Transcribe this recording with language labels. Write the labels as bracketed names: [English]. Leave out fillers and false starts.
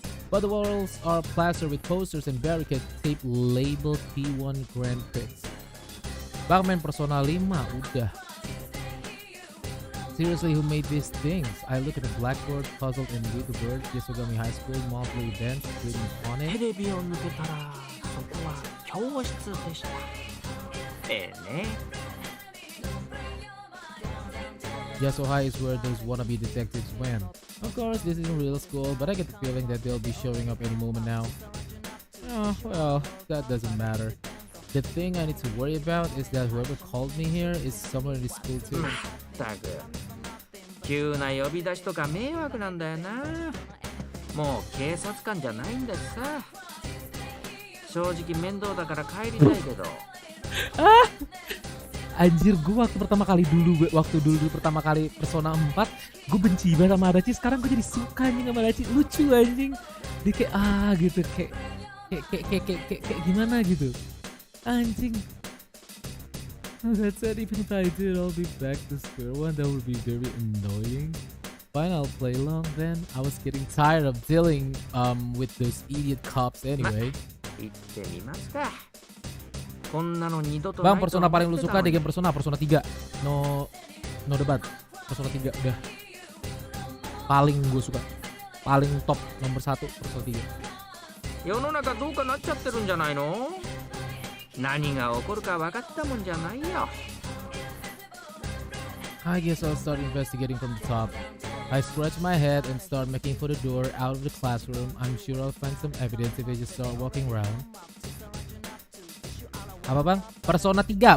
[English] But the walls are plastered with posters and barricades taped labeled P1 Grand Prix. [Indonesian] Bang main Persona 5 udah. [English] Seriously, who made these things? I look at the blackboard, puzzled and read the words Yasogami High School monthly events written on it. [Japanese] テレビを抜けたらそこは教室でした。ね。 [English] Yasuhai is where those wannabe detectives went. Of course, this isn't real school, but I get the feeling that they'll be showing up any moment now. Oh, well, that doesn't matter. The thing I need to worry about is that whoever called me here is somewhere in this school too. [Japanese] まったく急な呼び出しとか迷惑なんだよな。もう警察官じゃないんだしさ。正直面倒だから帰りたいけど。 [Indonesian] Anjir, gue waktu pertama kali pertama kali Persona 4, gue benci banget sama Adachi. Sekarang gue jadi suka anjing sama Adachi, lucu anjing. Dia kayak gitu, kayak gimana gitu. Anjing. [English] That said, even if I did, I'll be back to square one. That would be very annoying. Fine, I'll play along then. I was getting tired of dealing with those idiot cops anyway. [Japanese] 行ってみますか。こんなの二度と [Indonesian] Bang, Persona paling lu suka di game Persona 3. No debat. Persona 3 udah. Paling gue suka. Paling top nomor 1 Persona 3. [Japanese] 世の中どうかなっちゃってるんじゃないの？何が起こるか分かったもんじゃないよ。 [English] I guess I'll start investigating from the top. I scratch my head and start making for the door out of the classroom. I'm sure I'll find some evidence if I just start walking around. [Indonesian] Apa bang? Persona 3.